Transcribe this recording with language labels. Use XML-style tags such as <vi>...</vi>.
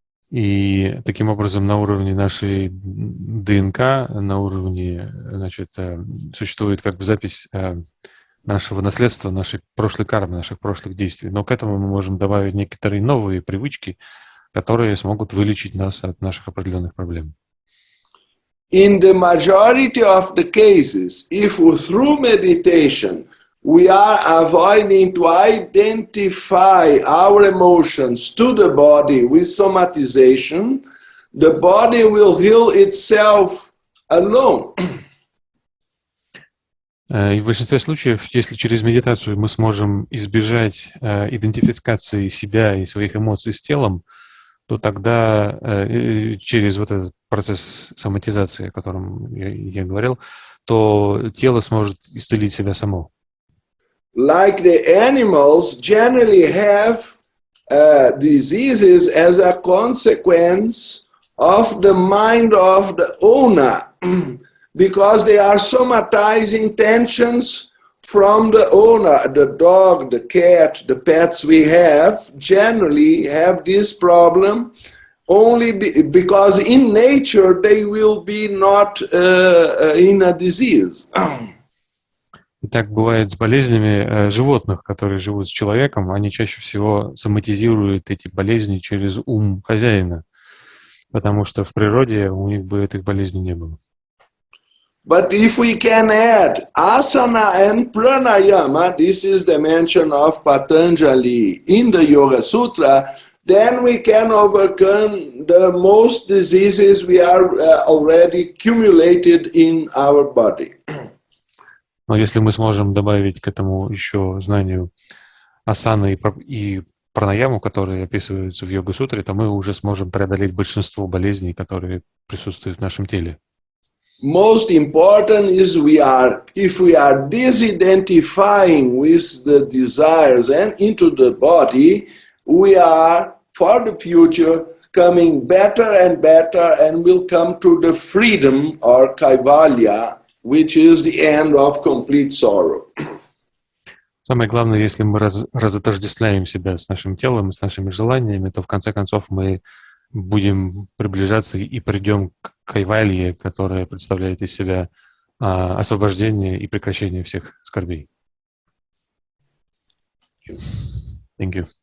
<ru>И таким образом на уровне нашей ДНК, на уровне, значит, существует как бы запись нашего наследства, нашей прошлой кармы, наших прошлых действий. Но к этому мы можем добавить некоторые новые привычки, которые смогут вылечить нас от наших определенных проблем.</ru> <en>In the majority of the cases, if through meditation we are avoiding to identify our emotions to the body with somatization, the body will heal itself alone.</en> <ru>И в большинстве случаев, если через медитацию мы сможем избежать идентификации себя и своих эмоций с телом, то тогда через вот этот процесс соматизации, о котором я говорил, то тело сможет исцелить себя само.</ru> <en>Like the animals generally have diseases as a consequence of the mind of the owner, because they are somatizing tensions from the owner. The dog, the cat, the pets we have generally have this problem only because in nature they will be not in a disease.</en> <ru>И так бывает с болезнями животных, которые живут с человеком. Они чаще всего соматизируют эти болезни через ум хозяина, потому что в природе у них бы этих болезней не было.</ru> <en>But if we can add asana and pranayama, this is the mention of Patanjali in the Yoga Sutra, then we can overcome the most diseases we are already accumulated in our body.</en> <ru>Но если мы сможем добавить к этому еще знанию асаны и пранаяму, которые описываются в йога-сутре, то мы уже сможем преодолеть большинство болезней, которые присутствуют в нашем теле.</ru> <en>Most important is if we are disidentifying with the desires and into the body, we are for the future coming better and better and will come to the freedom or kaivalya, which is the end of complete sorrow.</en> <ru>Самое главное, если мы разотождествляем себя с нашим телом, с нашими желаниями, то в конце концов мы будем приближаться и придем к кайвалье, которая представляет из себя освобождение и прекращение всех скорбей.</ru> <en>Thank you.</en>